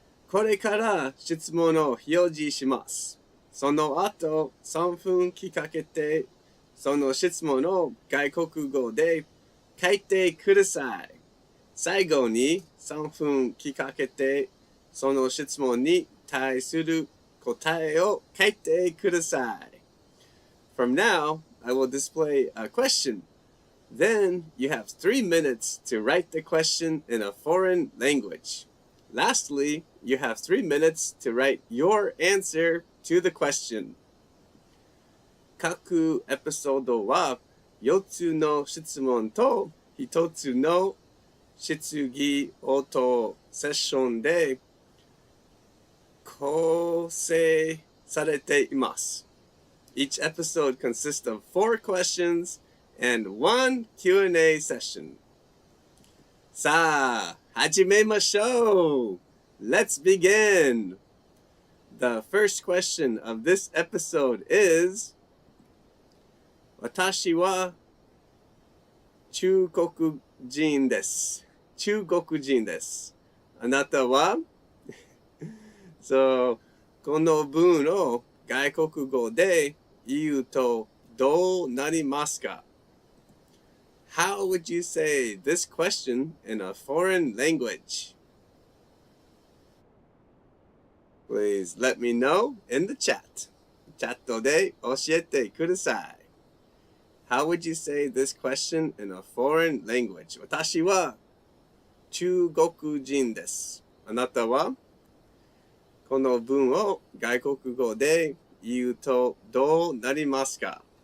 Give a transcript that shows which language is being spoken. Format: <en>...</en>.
<ja>これから質問を表示します。その後3分聞かけて、その質問を外国語で書いてください。最後に3分聞かけて、その質問に対する答えを書いてください。</ja> <en>From now, I will display a question. Then you have 3 minutes to write the question in a foreign language. Lastly, you have 3 minutes to write your answer to the question.</en> <ja>各エピソードは4つの質問と1つの質疑応答セッションで構成されています。</ja> <en>Each episode consists of 4 questions and 1 Q&A session.</en> <ja>さあ、始めましょう!</ja> <en>Let's begin! The first question of this episode is</en> <ja>私は中国人です。中国人です。あなたはSo, この文を外国語で言うとどうなりますか?</ja> <en>How would you say this question in a foreign language? Please let me know in the chat.</en> <ja>チャットで教えてください。</ja> <en>How would you say this question in a foreign language?</en> <ja>私は中国人です。あなたはこの文を外国語で言うとどうなりますか?</ja>